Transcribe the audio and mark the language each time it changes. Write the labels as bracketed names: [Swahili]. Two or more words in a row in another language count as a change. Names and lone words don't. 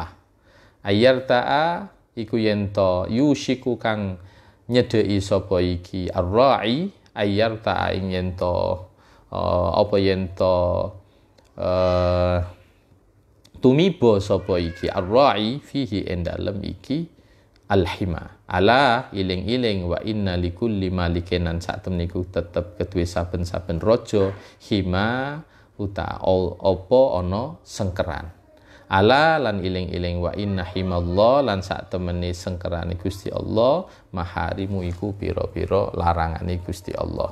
[Javanese] Ayyarta'a iku yento yushiku kang nyedheki sapa iki [Arabic] الراعي أن يرتع [Javanese] ing yento tumiba sapa iki [Arabic] الراعي فيه [Javanese] ing dalem iki al-hima. Ala iling-iling [Arabic] وإن لكل ملك [Javanese] lan sak temne iku tetep kedue saben-saben raja hima uta apa ana sengkeran. Ala lan iling-iling [Arabic] وإن حمى الله [Javanese] lan sak temene sengkerane Gusti Allah maharimu iku pira-pira larangane Gusti Allah.